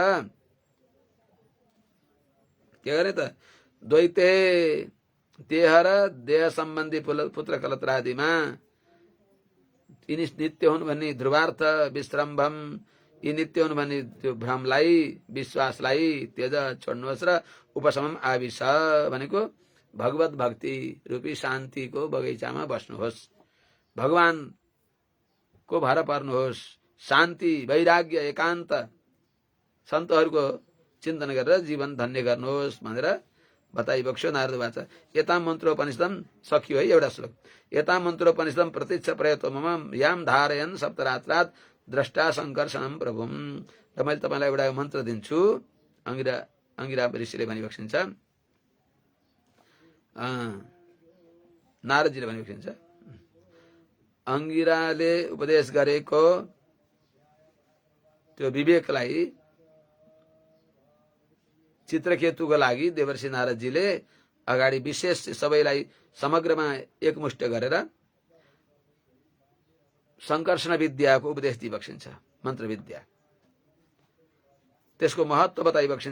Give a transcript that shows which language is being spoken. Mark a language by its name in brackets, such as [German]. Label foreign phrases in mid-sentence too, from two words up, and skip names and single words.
[Nepali] के गरे त द्वैते देह र देह सम्बन्धी पुत्र कलत्रादिमा यिनी नित्य हुन् भन्ने [Sanskrit] ध्रुवार्थ विश्रम्भम [Nepali] यी नित्य हुन् भन्ने त्यो भ्रमलाई विश्वासलाई त्यज छोड्नुहोस् र [Sanskrit] उपशमम आविश [Nepali] भनेको भगवत भक्ति रूपी शान्तिको बगैँचामा बस्नुहोस् भगवानको भर पर्नुहोस् शान्ति वैराग्य एकान्त सन्तहरूको चिन्तन गरेर जीवन धन्य गर्नुहोस् भनेर बताइबक्स्यो नारद वाचा। यता मन्त्रोपनिषदम सकियो है एउटा श्लोक। [Sanskrit] यता मन्त्रोपनिषदम प्रत्यक्ष प्रयतो मम याम धारयन् सप्तरात्रात् द्रष्टा संकर्षणम प्रभुम। [Nepali] र मैले तपाईँलाई एउटा मन्त्र दिन्छु अंगिरा ऋषिले भनिबक्सिन्छ नारदजीले भनिबक्सिन्छ अंगिराले उपदेश गरेको त्यो विवेकलाई चित्रकेतुको लागि देवर्षि नारदजीले अगाडि विशेष सबैलाई समग्रमा एकमुष्ट गरेर संकर्षण विद्याको उपदेश दिइबक्सिन्छ मन्त्र विद्या त्यसको महत्व बताइबक्सिन्छ।